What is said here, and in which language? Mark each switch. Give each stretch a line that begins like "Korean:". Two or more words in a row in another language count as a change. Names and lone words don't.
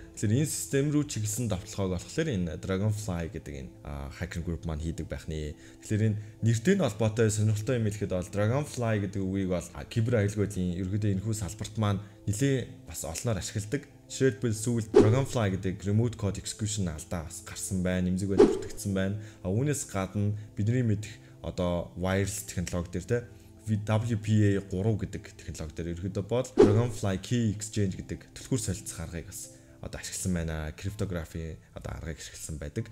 Mongolian: Тэгэхээр энэ систем рүү чиглэсэн давталгааг болохоор энэ Dragonfly гэдэг энэ хакер групп маань хийдэг байх нэ. Тэгэхээр энэ нэртэй нь холбоотой сонирхолтой юм хэлэхэд бол Dragonfly гэдэг үгийг бол кибер аюулгүйлийн ерөөдөө энэхүү салбарт маань нэлээ бас олноор ашигладаг. Жишээлбэл сүүлд Dragonfly гэдэг
English: remote code execution
Mongolian: алдаа бас гарсан байна, нэмзэг байдал бүртгэгдсэн байна. Үүнээс гадна бидний мэдэх одоо wireless технологи дээр те WPA3 гэдэг технологи дээр ерөөдөө бол Dragonfly Key Exchange гэдэг түлхүүр солилцох аргыг бас одоо ашигласан байна. Cryptography одоо аргыг ашигласан байдаг.